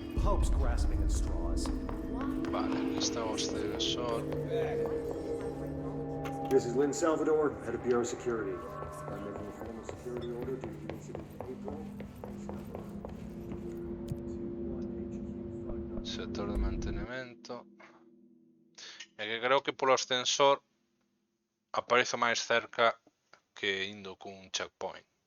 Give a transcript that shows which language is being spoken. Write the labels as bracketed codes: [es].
[en] Hope's grasping at straws. [gl] Vale, aquí está o ascensor. [en] This is Lynn Salvador, head of Bureau Security. I'm making a formal security order due to the incident in April. [es] Sector de mantenimiento. [gl] E que creo que polo ascensor aparece máis cerca que indo cun checkpoint.